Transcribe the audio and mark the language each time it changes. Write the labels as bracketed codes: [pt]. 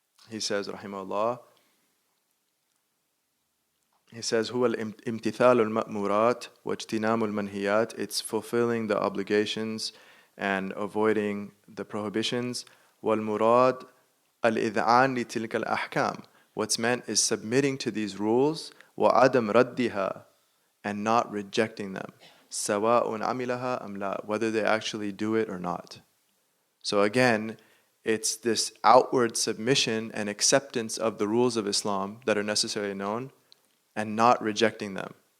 [en] He says rahimahullah, he says, [ar] هو الامتثال المأمورات واجتناب المنهيات. [en] It's fulfilling the obligations and avoiding the prohibitions. [ar] والمراد الإذعان لتلك الأحكام. [en] What's meant is submitting to these rules, [ar] وعدم ردها, [en] and not rejecting them. [ar] سواء عملها أم لا, [en] whether they actually do it or not. So again, it's this outward submission and acceptance of the rules of Islam that are necessarily known, and not rejecting them.